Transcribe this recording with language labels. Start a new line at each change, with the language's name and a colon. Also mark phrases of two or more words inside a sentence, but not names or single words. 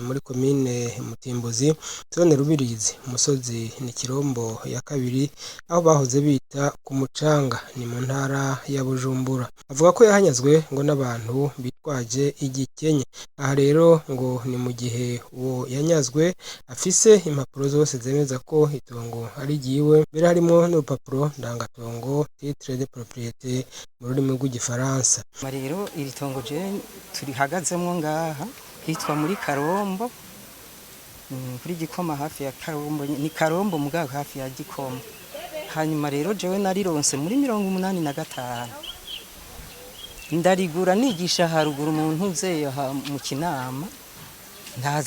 Rundi: muri komine Mutimbuzi zone Rubirizi umusozi ni Kirombo ya kabiri aho bahoze bita ku mucanga ni mu ntara ya Bujumbura avuga ko yahanyazwe ngo n'abantu bitwaje igikenye aha rero ngo ni mu gihe uwo yanyazwe afise impapuro zose zemeza ko itongo ari ryiwe mbere harimo n'urupapuro ndangatongo
French: titre de propriété
Rundi: mu rurimi rw'igifaransa. Rero iri tongo je turihagazemwo ngaha hitwa muri Karombo kuri Gikoma hafi ya Karombo ni Karombo mugabo hafi ya Gikoma. Hanyuma rero jewe narironse muri 85 ndarigura nigisha haruguru umuntu uzeye mu Kinama ndaza